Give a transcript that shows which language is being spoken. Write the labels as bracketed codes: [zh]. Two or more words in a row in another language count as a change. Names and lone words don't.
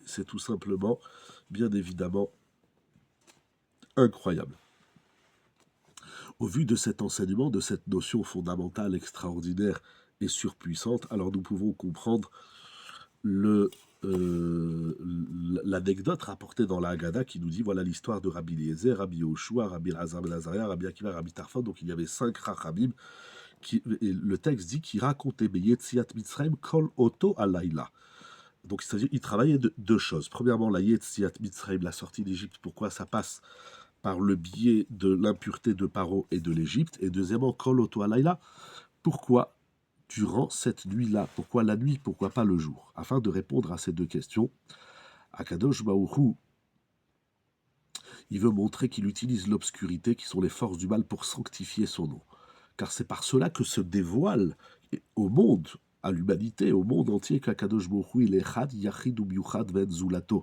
[fr] C'est tout simplement, bien évidemment, incroyable. Au vu de cet enseignement, de cette notion fondamentale, extraordinaire et surpuissante, alors nous pouvons comprendre le, l'anecdote rapportée dans la Haggadah qui nous dit voilà l'histoire de Rabbi Eliezer, Rabbi Yoshua, Rabbi Elazar ben Azaria, Rabbi Akiva, Rabbi Tarfon. Donc il y avait 5 Chachamim. Et le texte dit qu'il racontait [he] יציאת מצרים כל אותו הלילה. [fr] Donc c'est-à-dire il travaillait de deux choses. Premièrement, la [he] יציאת מצרים, [fr] la sortie d'Égypte. Pourquoi ça passe par le biais de l'impureté de Paro et de l'Égypte. Et deuxièmement, [he] כל אותו הלילה. [fr] Pourquoi durant cette nuit-là? Pourquoi la nuit? Pourquoi pas le jour? Afin de répondre à ces deux questions, Akadosh Baruch Hu, il veut montrer qu'il utilise l'obscurité, qui sont les forces du mal, pour sanctifier son nom. Car c'est par cela que se dévoile au monde, à l'humanité, au monde entier, qu'Akadosh Baruch Hu, il est [he] אחד, יחיד, ומיוחד, ואין זולתו.